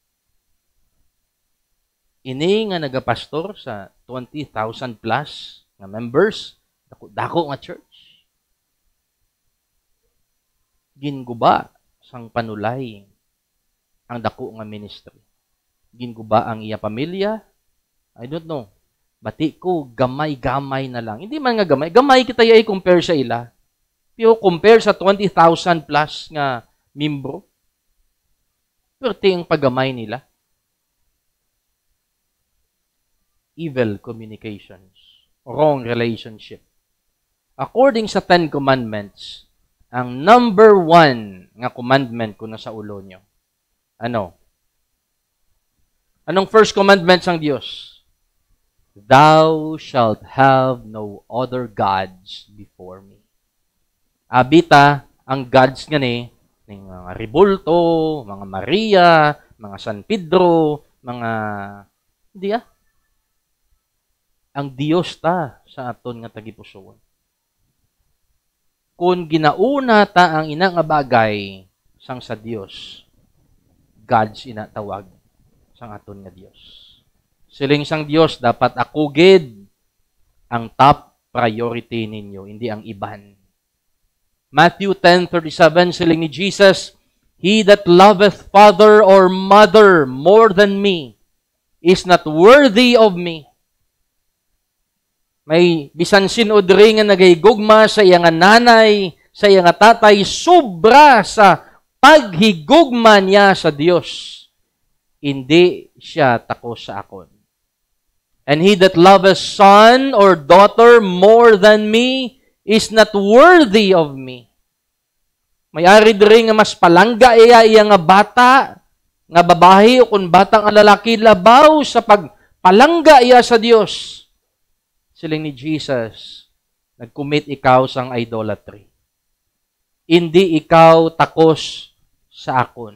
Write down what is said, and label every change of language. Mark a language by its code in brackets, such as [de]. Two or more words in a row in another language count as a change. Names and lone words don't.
[hil] Ini nga nagapastor sa 20,000 plus nga members, dako nga church. Ginguba sang panulay ang dako nga ministry. Ginguba ang iya pamilya. [en] I don't know. [hil] Bati ko, gamay-gamay na lang. Hindi man nga gamay. Gamay kita ay compare sa ila. Pero compare sa 20,000 plus nga membro. Pero ang paggamay nila. [en] Evil communications. Wrong relationship. [hil] According sa 10 Commandments, ang number 1 nga commandment ko na sa ulo nyo. Ano? Anong first commandment sang Diyos? [en] Thou shalt have no other gods before me. [hil] Abita, ang gods nga ni, mga Ribulto, mga Maria, mga San Pedro, mga, hindi ang Diyos ta sa aton nga tagipusoon. Kung ginauna ta ang ina nga bagay sang sa Diyos, gods inatawag sang aton nga Diyos. Siling sang Diyos, dapat akugid ang [en] top priority [hil] ninyo, hindi ang iban. [en] Matthew 10:37, [hil] siling ni Jesus, [en] He that loveth father or mother more than me is not worthy of me. [hil] May bisan sinudri nga nagahigugma sa iya nga nanay, sa iya nga tatay, sobra sa paghigugma niya sa Diyos. Hindi siya takos sa akon. [en] And he that loveth son or daughter more than me is not worthy of me. [hil] May-ari diri nga mas palangga iya nga bata, nga babae o kung batang lalaki labaw sa pagpalangga iya sa Dios. Siling ni Jesus, nag-commit ikaw sang idolatry. Hindi ikaw takos sa akon.